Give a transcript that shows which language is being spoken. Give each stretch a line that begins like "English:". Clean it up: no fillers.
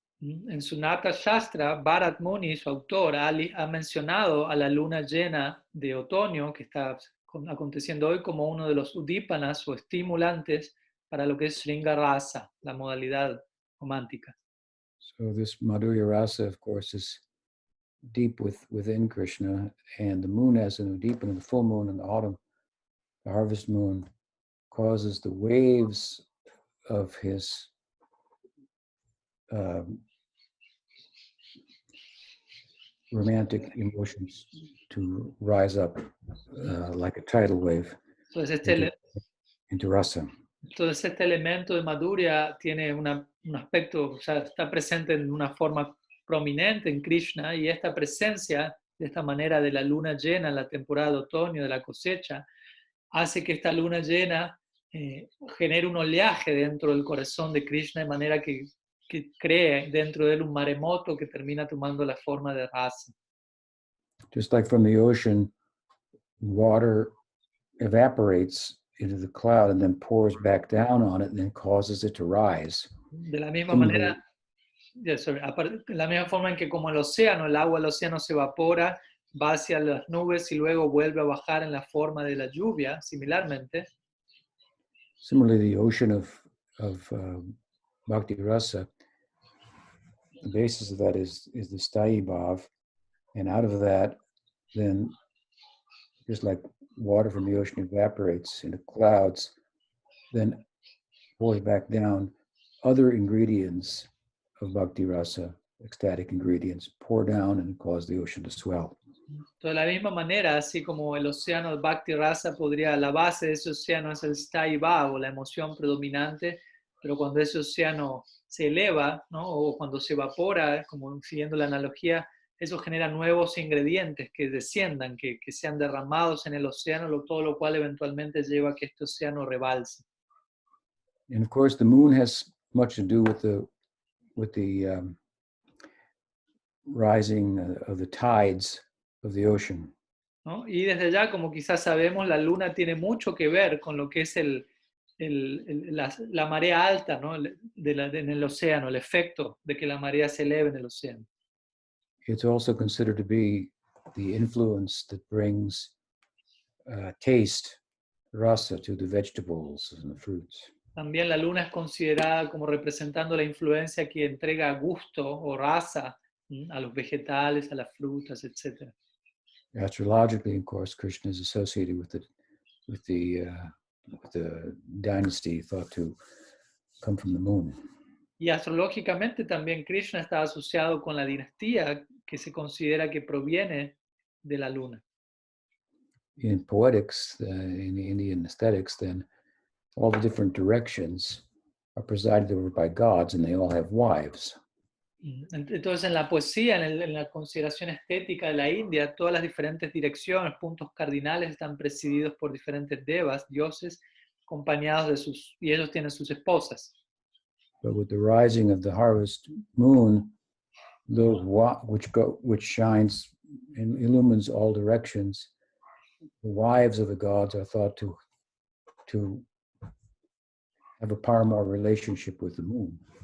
Spanish: En su Nata Shastra, Bharat Muni, su autor, ha mencionado a la luna llena de otoño que está aconteciendo hoy como uno de los udípanas o estimulantes para lo que es Shringarasa, la modalidad romántica.
English: So this Madhurya Rasa, of course, is deep within Krishna, and the moon as an udipana, the full moon in the autumn, the harvest moon, causes the waves of his romantic emotions to rise up like a tidal wave
Spanish: Entonces,
English: into rasa.
Spanish: Entonces este elemento de Madhurya tiene un aspecto, o sea, está presente en una forma prominente en Krishna, y esta presencia, de esta manera, de la luna llena en la temporada de otoño de la cosecha, hace que esta luna llena genere un oleaje dentro del corazón de Krishna, de manera que cree dentro de él un maremoto que termina tomando la forma de rasa.
English: Just like from the ocean, water evaporates into the cloud and then pours back down on it and then causes it to rise.
Spanish: De la misma
English: Similarly,
Spanish: manera, de la misma forma en que como el agua del océano se evapora, va hacia las nubes y luego vuelve a bajar en la forma de la lluvia,
English: the ocean of Bhakti Rasa, the basis of that is the Sthayi Bhav, and out of that, then just like water from the ocean evaporates into clouds, then pours back down, other ingredients of Bhakti Rasa, ecstatic ingredients, pour down and cause the ocean to swell.
Spanish: de la misma manera, así como el océano de Bhakti Rasa la base de ese océano es el Sthayi Bhava, la emoción predominante, pero cuando ese océano se eleva, ¿no? O cuando se evapora, como siguiendo la analogía, eso genera nuevos ingredientes que desciendan, que sean derramados en el océano, todo lo cual eventualmente lleva a que este océano rebalse.
English: And of course, the moon has much to do with the rising of the tides of the ocean.
Spanish: ¿No? Y desde ya, como quizás sabemos, la luna tiene mucho que ver con lo que es la marea alta, ¿no? En el océano, el efecto de que la marea se eleve en el océano.
English: It's also considered to be the influence that brings taste, rasa, to the vegetables and the fruits.
Spanish: También la luna es considerada como representando la influencia que entrega gusto o raza a los vegetales, a las frutas, etc.
English: Astrologically, of course, Krishna is associated with the dynasty thought to come from the moon.
Spanish: Y astrológicamente también Krishna está asociado con la dinastía que se considera que proviene de la luna.
English: In poetics, in the Indian aesthetics, then all the different directions are presided over by gods, and they all have wives.
Spanish: Entonces, en la poesía, en la consideración estética de la India, todas las diferentes direcciones, puntos cardinales, están presididos por diferentes devas, dioses, acompañados de y ellos tienen sus esposas.
English: But with the rising of the harvest moon, those which shines and illumines all directions, the wives of the gods are thought to have a paramour relationship with the moon.